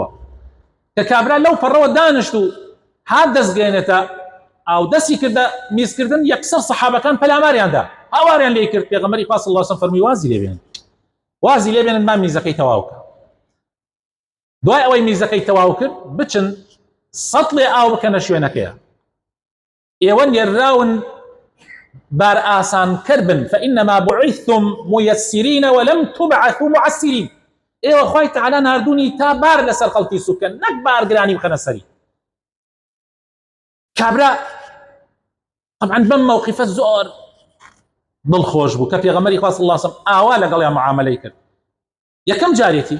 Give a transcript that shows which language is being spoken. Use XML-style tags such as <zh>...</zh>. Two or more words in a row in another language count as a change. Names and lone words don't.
<ckb>کە کابرا لەو پەڕەوە دانیشت و هات دەستگەێنێتە ئاو دەستی کردە میزکردن، یەکسەر سەحابەکان پەلاماریاندا هاواریان لێ کرد. پێغەمبەری خوا</ckb> <ar>صلی الله عليه وسلم</ar> <ckb>فەرمووی وازی لێبێنن، وازی لێبێنن ما میزەکەی تەواو بکە. دوای ئەوەی میزەکەی تەواو کرد، بچن سەتڵێ ئاو بکەنە شوێنەکەیە. ئێوە نێراون بار ئاسان کردن،</ckb> <ar>فإنما بعثتم ميسرين ولم تبعثوا معسرين.</ar> <ckb>ئێوە خوای تعالی ناردوونی تا بار لەسەر خەڵکی سوکەن، نەک بارگرانی بخەنە سەری. کابرا طبعا بەم موقفە زۆر دڵخۆش بوو کە پێغەمبەری خوا</ckb> <ar>صلی الله عليه وسلم</ar> <ckb>ئاوا لەگەڵیان معاملەی کرد، یەکەم جارێتی.</ckb>